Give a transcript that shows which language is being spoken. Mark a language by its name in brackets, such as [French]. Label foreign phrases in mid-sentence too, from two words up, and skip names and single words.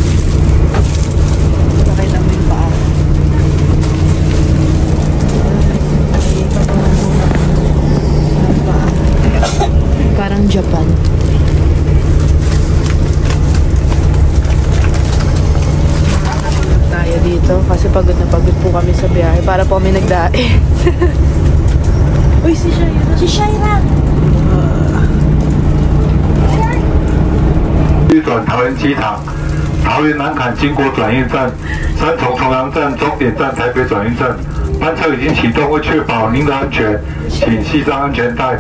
[Filipino] Sakay namin yung paa. Parang Japan. Tayo dito kasi pagod na pagod po kami sa biyahe. Para po kami nagdae. Uy, si Shaira. Si Shaira! [Chinese] 转桃园机场，桃园南坎经国转运站，三重重阳站终点站台北转运站。班车已经启动，为确保您的安全，请系上安全带。